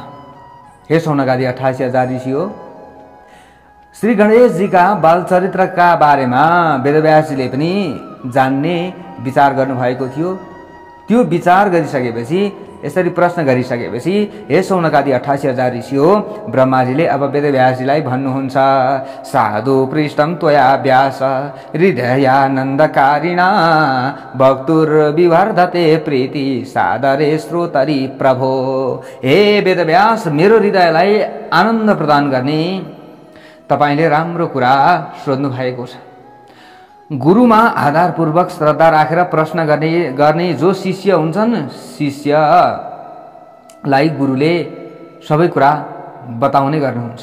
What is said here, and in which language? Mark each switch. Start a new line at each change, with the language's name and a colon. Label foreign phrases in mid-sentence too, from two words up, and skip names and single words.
Nepali: हे सौनकादि 88,000 ऋषि हो, श्री गणेशजीका बाल चरित्रका बारेमा वेदव्यासजीले पनि जान्ने विचार गर्नुभएको थियो। त्यो विचार गरिसकेपछि यसरी प्रश्न गरिसकेपछि हे सौनकादि 88,000 ऋषि हो, ब्रह्माजीले अब वेदव्यासजीलाई भन्नुहुन्छ,
Sanskrit: साधु पृष्ठम त्वया व्यास हृदयानन्दकारिणा भक्तुर्विवर्धते प्रीति सादरे श्रोतरि प्रभो।
Nepali: हे वेदव्यास, मेरो हृदयलाई आनन्द प्रदान गर्ने तपाईले राम्रो कुरा सोध्नु भएको छ। गुरुमा आधारपूर्वक श्रद्धा राखेर प्रश्न गर्ने जो शिष्य हुन्छन्, शिष्यलाई गुरुले सबै कुरा बताउने गर्नुहुन्छ।